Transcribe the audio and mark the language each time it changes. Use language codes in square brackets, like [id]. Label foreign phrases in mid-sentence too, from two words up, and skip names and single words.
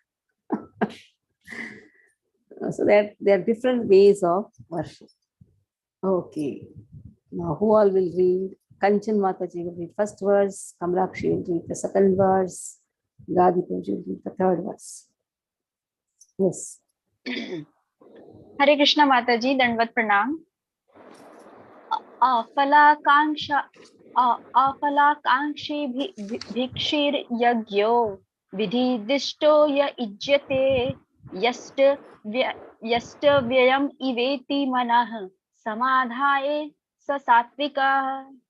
[en] So there are different ways of worship. Okay. Now who all will read? Kanchan Mataji will read first verse, Kamrakshi will read the second verse, Gadi Puji will read the third verse. Yes. [hi] हरे कृष्ण माताजी, दण्डवत प्रणाम. [sa] अफलाकाङ्क्षि भिक्षिर् यज्ञो विधिदिष्टो य इज्यते यष्ट व्ययम् इवेति मनः समाधये स सात्विक.